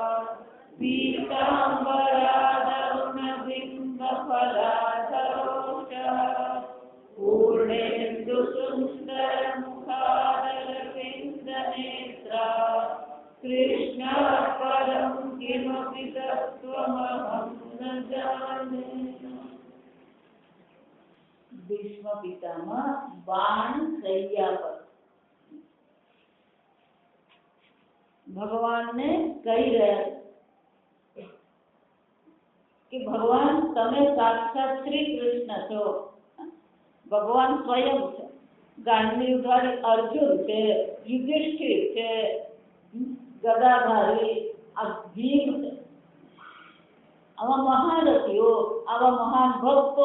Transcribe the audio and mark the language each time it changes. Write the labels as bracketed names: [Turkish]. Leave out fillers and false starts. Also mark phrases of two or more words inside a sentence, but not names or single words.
[Sanskrit] पीताम्बरादरुणबिम्बफलाधरोषः पूर्णेन्दुसुन्दरमुखादरविन्दनेत्रा कृष्णा परं किमपि तत्त्वमहं न जाने। [Gujarati] ભીષ્મ પિતામહ બાણ શૈયા પર ભગવાન ને કહી રહ્યા કે ભગવાન તમે સાક્ષાત શ્રી કૃષ્ણ છો ભગવાન સ્વયં છે ગાંડીવધારી અર્જુન છે યુધિષ્ઠિર છે ગદાધારી આ ભીમ છે આવા મહારથીઓ આવા મહાન ભક્તો